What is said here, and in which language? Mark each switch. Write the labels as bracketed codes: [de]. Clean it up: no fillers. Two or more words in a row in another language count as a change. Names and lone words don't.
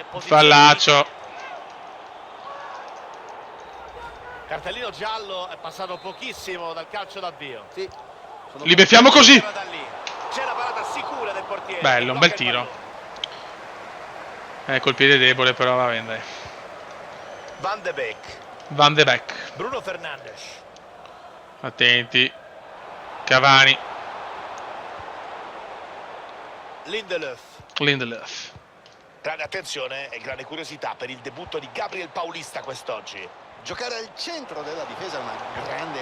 [it] Fallaccio. Cartellino giallo, è passato pochissimo dal calcio d'avvio. Sì, Li beffiamo così. C'è la parata sicura del portiere. Bello, un bel tiro. Col piede debole però va bene, dai. Van de Beek. Van de Beek. Bruno Fernandes. Attenti. Cavani. Lindelöf. Grande attenzione e grande curiosità per il debutto di Gabriel Paulista quest'oggi. Giocare al centro della difesa è una grande